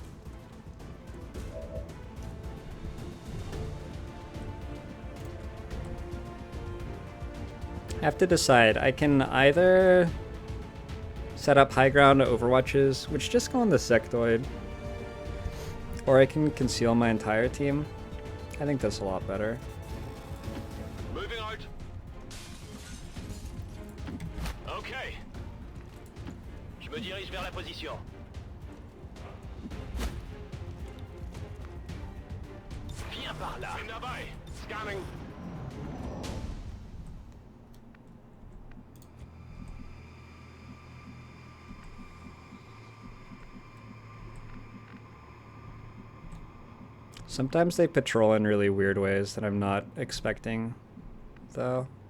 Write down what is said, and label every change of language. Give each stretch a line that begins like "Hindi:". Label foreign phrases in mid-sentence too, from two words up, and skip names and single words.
English: I have to decide. I can either set up high ground overwatches, which just go on the sectoid, or I can conceal my entire team. I think that's a lot better. Moving out. Okay.
French: Je me dirige vers la position. Viens par là.
German: Bin dabei.
English: Scanning. Sometimes they patrol in really weird ways that I'm not expecting, though.